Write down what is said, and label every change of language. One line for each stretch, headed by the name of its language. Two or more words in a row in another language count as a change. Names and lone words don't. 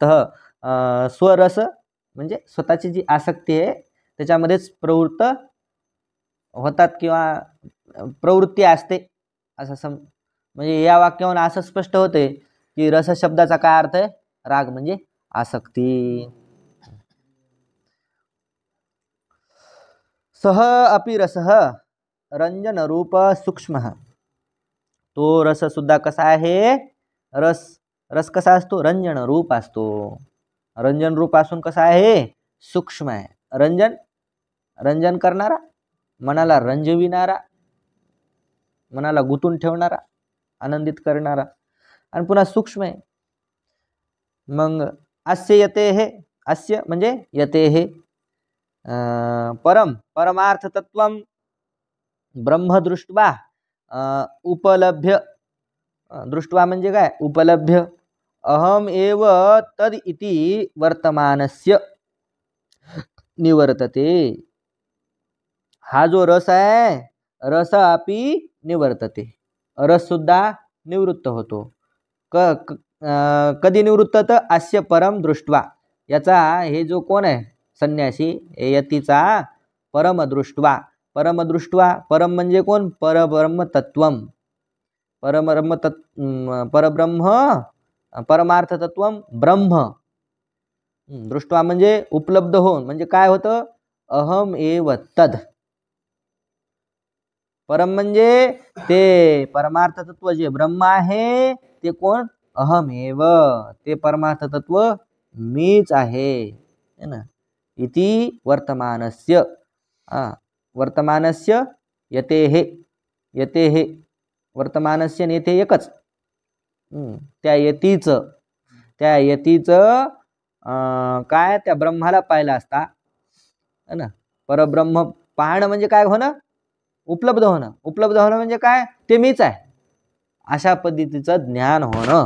Marathi: स्वरस म्हणजे स्वतःची जी आसक्ती आहे त्याच्यामध्येच प्रवृत्त होतात किंवा प्रवृत्ती असते असं म्हणजे या वाक्यावरून असं स्पष्ट होते की रस शब्दाचा काय अर्थ आहे, राग म्हणजे आसक्ती.
Sanskrit: सह अपि रसः रंजन रूप सूक्ष्म.
Marathi: तो रस सुद्धा कसा आहे, रस कसा असतो, रंजन रूप असतो. रंजन रूप असून कसा आहे, सूक्ष्म आहे. रंजन करणारा, मनाला रंजविणारा, मनाला गुंतून ठेवणारा, आनंदित करणारा, आणि पुन्हा सूक्ष्म आहे.
Sanskrit: मग अस्य यते हे, अस्य म्हणजे यते हे परमार्थ तत्वम ब्रह्म दृष्ट्वा उपलभ्य.
Marathi: दृष्ट्वा म्हणजे काय,
Sanskrit: उपलभ्य. अहम एव तद इति वर्तमानस्य निवर्तते.
Marathi: हा जो रस आहे,
Sanskrit: रस अपि निवर्तते,
Marathi: रस सुद्धा निवृत्त होतो. कधी निवृत्त, तर
Sanskrit: अस्य परम दृष्ट्वा.
Marathi: याचा हे जो कोण आहे संन्यासी,
Sanskrit: यतीचा परम दृष्ट्वा.
Marathi: परम म्हणजे कोण,
Sanskrit: परब्रह्म तत्वम. परब्रह्म परमार्थतत्वम ब्रह्म दृष्ट्वा
Marathi: म्हणजे उपलब्ध होऊन, म्हणजे काय होतं,
Sanskrit: अहम एव तद.
Marathi: परम म्हणजे ते परमार्थ तत्व जे ब्रह्म आहे ते कोण,
Sanskrit: अहम एव,
Marathi: ते परमार्थ तत्व मीच आहे,
Hindi: है ना.
Sanskrit: इति वर्तमानस्य वर्तमानस्य यतेहे, यतेहे वर्तमानस्य नेते
Marathi: एकच, त्या यतीचं काय, त्या ब्रह्माला पाहिला असता,
Hindi: है ना.
Marathi: परब्रह्म पाहणं म्हणजे काय होणं, उपलब्ध होणं. उपलब्ध होणं म्हणजे काय, ते मीच आहे, अशा पद्धतीचं ज्ञान होणं.